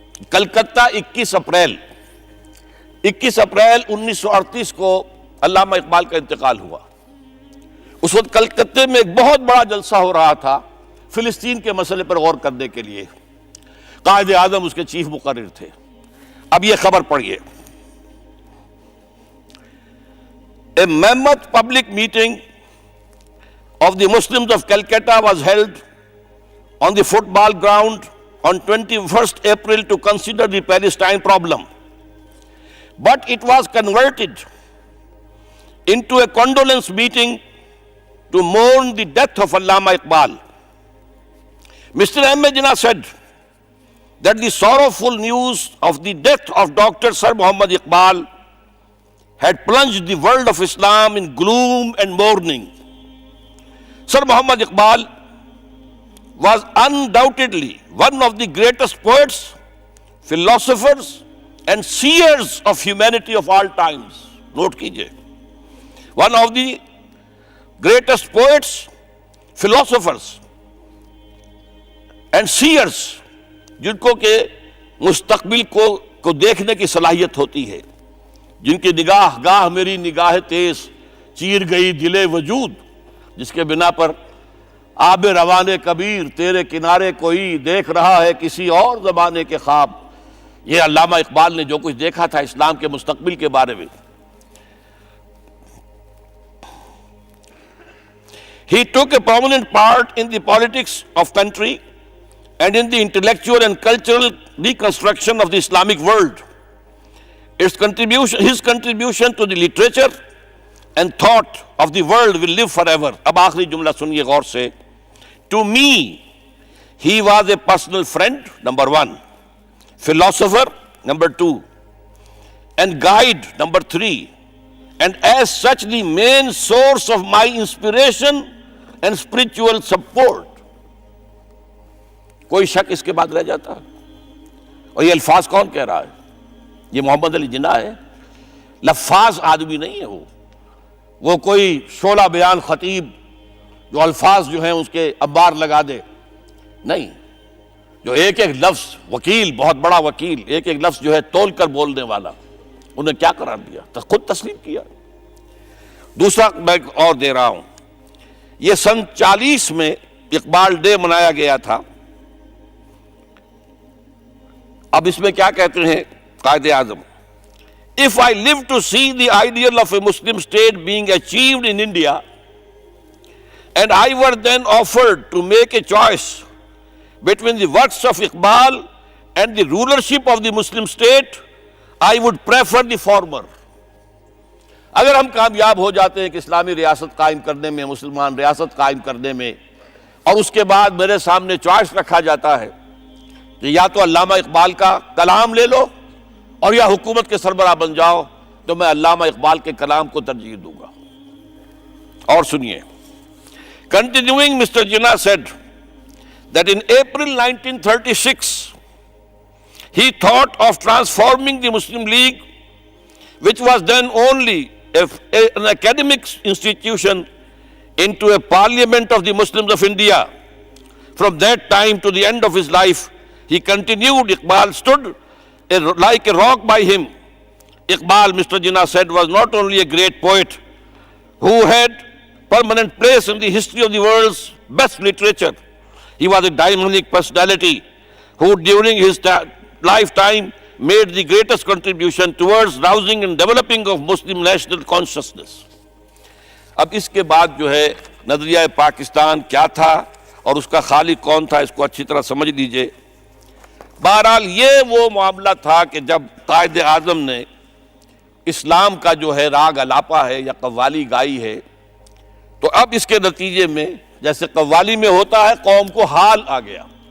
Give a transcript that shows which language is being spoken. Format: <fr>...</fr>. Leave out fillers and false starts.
<ur>Calcutta 21 April 1938 کو علامہ اقبال کا انتقال ہوا. اس وقت کلکتہ میں ایک بہت بڑا جلسہ ہو رہا تھا فلسطین کے مسئلے پر غور کرنے کے لیے. قائد اعظم اس کے چیف مقرر تھے. اب یہ خبر پڑھیے.</ur> <en>A mammoth public meeting of the Muslims of Calcutta was held on the football ground on 21st April to consider the Palestine problem. But it was converted into a condolence meeting to mourn the death of Allama Iqbal. Mr. Ahmed Jinnah said that the sorrowful news of the death of Dr. Sir Muhammad Iqbal had plunged the world of Islam in gloom and mourning. Sir Muhammad Iqbal was undoubtedly one of the greatest poets, philosophers, and seers of humanity of all times.</en> <ur>Note kijiye.</ur> <en>One of the greatest poets, philosophers, and seers,</en> <ur>جن کو کہ مستقبل کو دیکھنے کی صلاحیت ہوتی ہے، جن کی نگاہ گاہ میری نگاہ تیز چیر گئی دل وجود، جس کے بنا پر آب روان کبیر تیرے کنارے کوئی دیکھ رہا ہے کسی اور زمانے کے خواب. یہ علامہ اقبال نے جو کچھ دیکھا تھا اسلام کے مستقبل کے بارے میں.</ur> <en>He took a prominent part in the politics of country and in the intellectual and cultural reconstruction of the Islamic world. His contribution to the literature and thought of the world will live forever.</en> <ur>اب آخری جملہ سنیے غور سے.</ur> <en>To me, he was a personal friend, number one, philosopher, number two, and guide, number three, and as such the main source of my inspiration and spiritual support.</en> <ur>کوئی شک اس کے بعد رہ جاتا؟ اور یہ الفاظ کون کہہ رہا ہے؟ یہ محمد علی جناح ہے. لفاظ آدمی نہیں ہے وہ کوئی شعلہ بیان خطیب جو الفاظ جو ہیں اس کے انبار لگا دے. نہیں، جو ایک ایک لفظ، وکیل، بہت بڑا وکیل، ایک ایک لفظ جو ہے تول کر بولنے والا، انہیں کیا قرار دیا؟ خود تسلیم کیا. دوسرا میں اور دے رہا ہوں. یہ سن 40 میں اقبال ڈے منایا گیا تھا. اب اس میں کیا کہتے ہیں Quaid Azam?</ur> <en>If I live to see the ideal of a Muslim state being achieved in India, and I were then offered to make a choice between the works of Iqbal and the rulership of the Muslim state, I would prefer the former.</en> <ur>اگر ہم کامیاب ہو جاتے ہیں کہ اسلامی ریاست قائم کرنے میں، مسلمان ریاست قائم کرنے میں، اور اس کے بعد میرے سامنے چوائس رکھا جاتا ہے کہ یا تو علامہ اقبال کا کلام لے لو اور یا حکومت کے سربراہ بن جاؤ، تو میں علامہ اقبال کے کلام کو ترجیح دوں گا. اور سنیے.</ur> <en>Continuing, Mr. Jinnah said that in April 1936 he thought of transforming the Muslim League, which was then only an academic institution, into a parliament of the Muslims of India. From that time to the end of his life, he continued. Iqbal stood like a rock by him. Iqbal, Mr. Jinnah said, was not only a great poet who had permanent place in the history of the world's best literature. He was a dynamic personality who during his lifetime made the greatest contribution towards rousing and developing of Muslim national consciousness.</en> <ur>اب اس کے بعد جو ہے نظریہ پاکستان کیا تھا اور اس کا خالق کون تھا، اس کو اچھی طرح سمجھ لیجئے. بہرحال یہ وہ معاملہ تھا کہ جب قائد اعظم نے اسلام کا جو ہے راگ الاپا ہے یا قوالی گائی ہے، تو اب اس کے نتیجے میں جیسے قوالی میں ہوتا ہے قوم کو حال آ گیا.</ur>